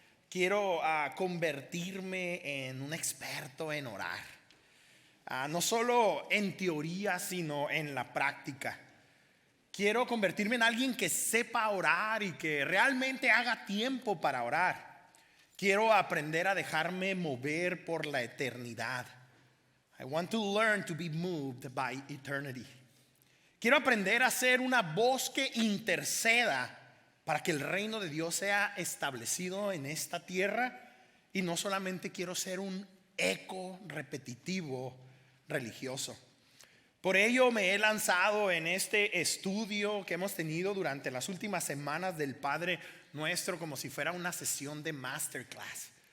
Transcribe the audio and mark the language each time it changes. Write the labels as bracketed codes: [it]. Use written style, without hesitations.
[es] Quiero convertirme en un experto en orar, no solo en teoría, sino en la práctica. Quiero convertirme en alguien que sepa orar y que realmente haga tiempo para orar. Quiero aprender a dejarme mover por la eternidad. [en] I want to learn to be moved by eternity. [es] Quiero aprender a ser una voz que interceda para que el reino de Dios sea establecido en esta tierra. Y no solamente quiero ser un eco repetitivo religioso. Por ello me he lanzado en este estudio que hemos tenido durante las últimas semanas del Padre Nuestro, como si fuera una sesión de masterclass.